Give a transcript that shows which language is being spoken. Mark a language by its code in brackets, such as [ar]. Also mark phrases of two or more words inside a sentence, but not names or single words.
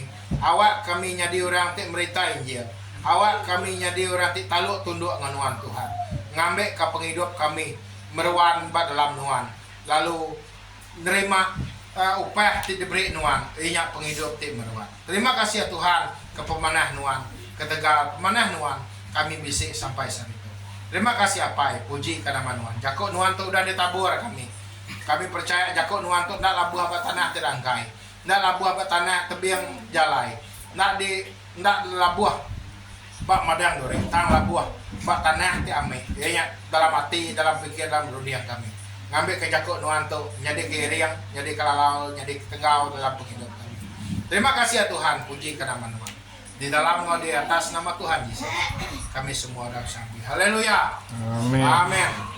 [iba] Awak kami jadi orang tik merita Injil. Awak kami jadi orang tik taluk tunduk dengan nuan Tuhan. Ngambil ke penghidup kami meruan bak dalam nuan. Lalu nerima upah tik diberi nuan. Inyak penghidup tik meruan. Terima kasih ya Tuhan kepemanah nuan. Ketegal pemanah nuan kami bisik sampai saat itu. Terima kasih apa puji ke nama nuan. Jakuk nuan tu udah ditabur kami. Kami percaya jakuk nuan tu nak labuh apa tanah terangkai, nak labuh apa tanah tebiang jalai, nak labuh bak madang dore, tang labuh bak tanah ti ame. Ianya dalam hati, dalam pikir, dalam dunia kami. Ngambil ke jakuk nuan tu jadi kiriang, jadi kalalau, jadi tenggau dalam penghidup kami. Terima kasih ya Tuhan, puji ke nama nuan. Di dalam di atas nama Tuhan Yesus kami semua dalam sampai. Haleluya. Amin. Amin.